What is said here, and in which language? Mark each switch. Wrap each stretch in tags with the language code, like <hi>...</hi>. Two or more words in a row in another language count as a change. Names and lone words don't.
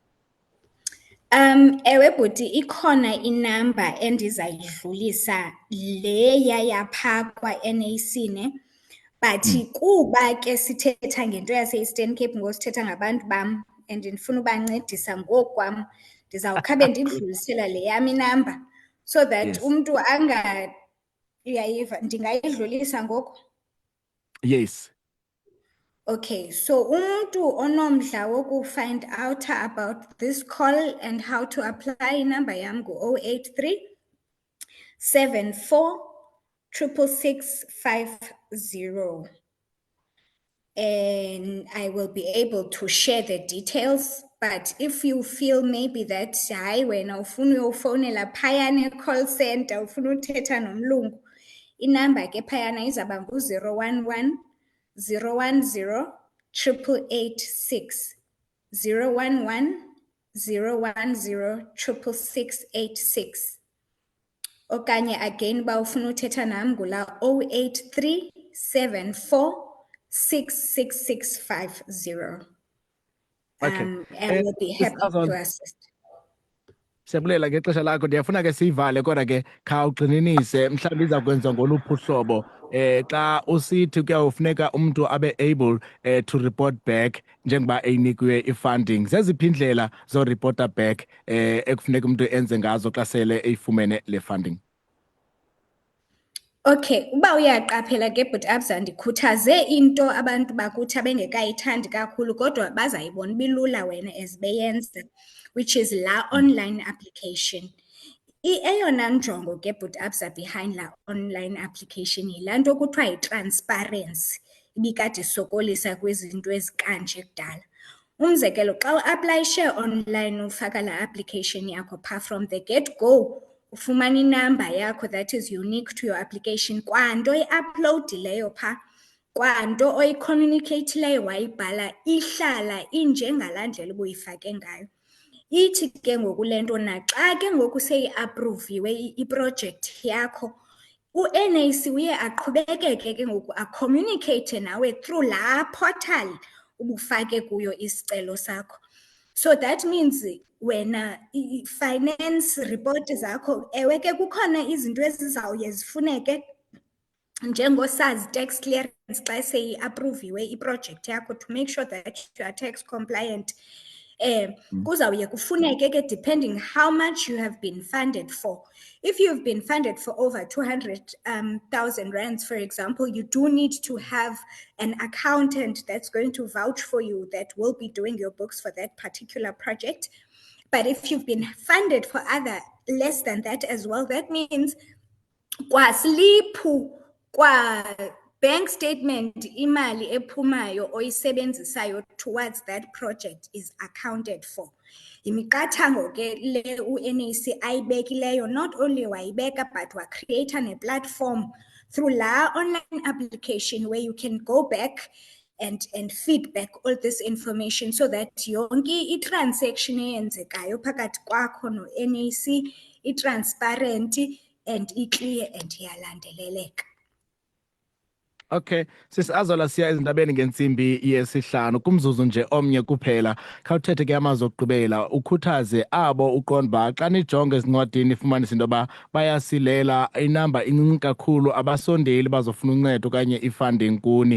<xh>Ewe bhuti, ikhona inamba endizayidlulisa leya yapha kwa-NAC ne, but kuba ke sithetha ngento yase-Eastern Cape ngosithetha ngabantu bam and ndifuna ubancedisa ngokwam, ndizawukhabe ndidlulisela le yam inamba</xh> <en>so that Yes.</en> <xh>umntu uyayiva, ndingayidlulisa ngoku?</xh> <en>Yes. Okay, so</en> <xh>umuntu onomdla</xh> <en>woku-find out about this call and how to apply,</en> <xh>inamba yam ngu-083 74 66650.</xh> <en>And I will be able to share the details. But if you feel maybe that</en> <xh>hayi wena ufuna uyofowunela phayana e-call center, ufuna uthetha nomlungu, inamba ke phayana izaba ngu-011 010 886. 011 010 666. Okanye again ba ufuna uthetha nam ngula 083 74 66650.</xh> <en>Okay. And we'll be happy to assist.</en> <xh>Siyabulela ngexesha lakho, ndiyafuna ke siyivale kodwa ke khawugxininise mhlawumbi iza kwenziwa ngoluphi uhlobo. Xa usithi kuyawufuneka umntu abe</xh> <en>able to report back</en> <xh>njengoba eyinikiwe i-funding, zeziphi indlela zoripota back ekufuneka umntu enze ngazo xa sele eyifumene le funding? Okay, uba uyaqaphela ke but Absa, ndikhuthaze into abantu bakuthi abengekayithandi kakhulu kodwa bazayibona bilula wena as beyenza,</xh> <en>which is</en> <xh>la</xh> <en>online application.</en> <xh>Eyona njongo ke but Absa behind la</xh> <en>online application</en> <xh>yilaa nto kuthiwa yi-transparency, ibikade sokolisa kwizinto ezikanje kudala. Umzekelo, xa uaplayishe online ufaka la application yakho pha</xh> <en>from the get-go,</en> <xh>ufumana inamba yakho</xh> <en>that is unique to your application,</en> <xh>kwanto i-uploadileyo pha, kwanto oyi-communicatileyo wayibhala ihlala injengalaa ndlela ubuyifake ngayo. Ithi ke ngoku le nto naxa ke ngoku seyi-aproviwe iprojekthi yakho, u-NAC uye aqhubekeke ke ngoku acommunicate nawe through laa portal ubufake kuyo isicelo sakho.</xh> <en>So that means</en> <xh>wena i-finance report zakho, ewe ke kukhona izinto ezizawuye zifuneke njengo-SARS tax clearance xa seyi-aproviwe iprojekthi yakho</xh> <en>to make sure that you are tax compliant.</en> <xh>Kuzawuye kufuneke ke</xh> <en>depending how much you have been funded for. If you've been funded for over 200,000 rands, for example, you do need to have an accountant that's going to vouch for you, that will be doing your books for that particular project. But if you've been funded for other less than that as well, that means</en> <xh>kwa sliphu, kwa bank statement, imali ephumayo oyisebenzisayo</xh> <en>towards that project is accounted for.</en> <xh>Imiqathango ke le u-NAC ayibekileyo,</xh> <en>not only wayibeka but wa-create a platform through la online application where you can go back and feedback all this information so that</en> <xh>yonke i-transaction eyenzekayo phakathi kwakho no-NAC i-transparent and i-clear and iyalandeleleka. Okay, sisiazola siya ezindabeni ngensimbi yesihlanu kumzuzu nje omnye kuphela. Khawuthethe ke amazwi okugqibela ukhuthaze abo uqonda xa nijonge ezincwadini ifumanise into yoba bayasilela inamba incinci kakhulu abasondeli bazofuna uncedo okanye i-funding kuni.</xh>